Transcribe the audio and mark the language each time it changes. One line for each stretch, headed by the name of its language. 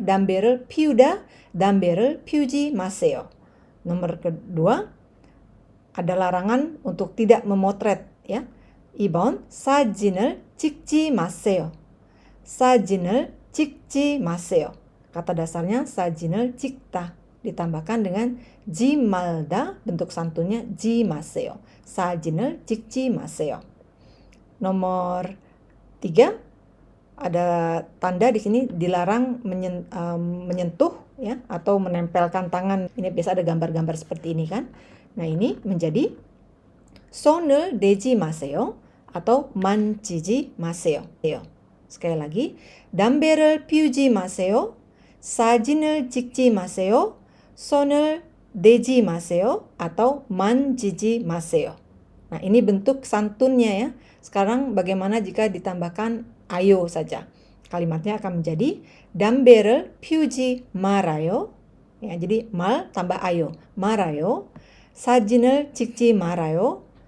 Korean: 담배를 피우다, 담배를 피우지 마세요.
Indonesian: Nomor kedua, ada larangan untuk tidak memotret ya.
Korean: 2번, 사진을 찍지 마세요. 사진을 찍지 마세요.
Indonesian: Kata dasarnya
Korean: 사진을 찍다.
Indonesian: Ditambahkan dengan jimalda, bentuk santunnya jimaseo.
Korean: 사진을 찍지 마세요.
Indonesian: Nomor 3, ada tanda di sini dilarang menyentuh ya atau menempelkan tangan. Ini biasa ada gambar-gambar seperti ini kan. Nah, ini menjadi
Korean: 손을 대지 마세요
Indonesian: atau
Korean: 만지지 마세요.
Indonesian: sekali lagi,
Korean: 담배를 피우지 마세요. 사진을 찍지 마세요. 손을 대지 마세요
Indonesian: atau
Korean: 만지지 마세요.
Indonesian: Nah, ini bentuk santunnya ya. Sekarang bagaimana jika ditambahkan ayo saja? Kalimatnya akan menjadi
Korean: 담배를 피우지 말아요.
Indonesian: Ya, jadi mal tambah ayo.
Korean: 말아요. 사진을 찍지 말아요.